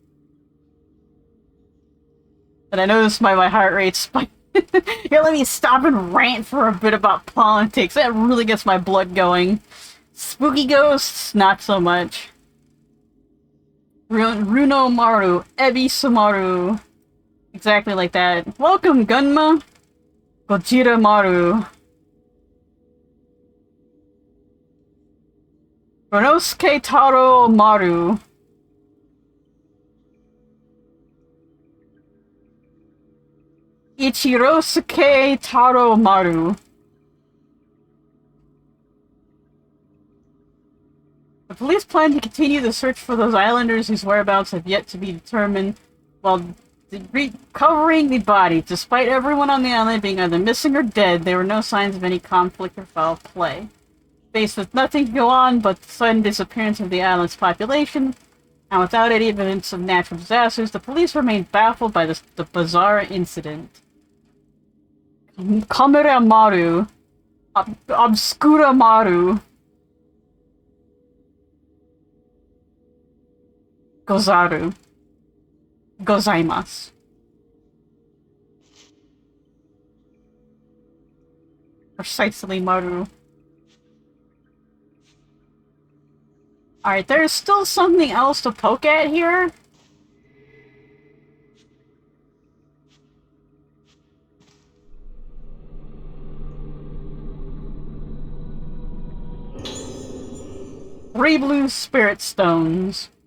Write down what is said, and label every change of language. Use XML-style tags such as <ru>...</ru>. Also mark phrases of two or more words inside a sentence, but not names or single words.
<en>But I noticed my heart rate spike. Here, let me stop and rant for a bit about politics. That really gets my blood going. Spooky ghosts, not so much. Runo Maru, Ebi Samaru. Exactly like that. Welcome, Gunma. Gojira Maru. Ronosuke Taro Maru. Ichirosuke Taro Maru. The police plan to continue the search for those islanders whose whereabouts have yet to be determined while recovering the body. Despite everyone on the island being either missing or dead, there were no signs of any conflict or foul play. Faced with nothing to go on but the sudden disappearance of the island's population, and without any evidence of natural disasters, the police remained baffled by the bizarre incident. Kamera Maru. Obscura Maru. Gozaru. Gozaimasu. Precisely, Maru. Alright, there's still something else to poke at here. Three blue spirit stones.</en>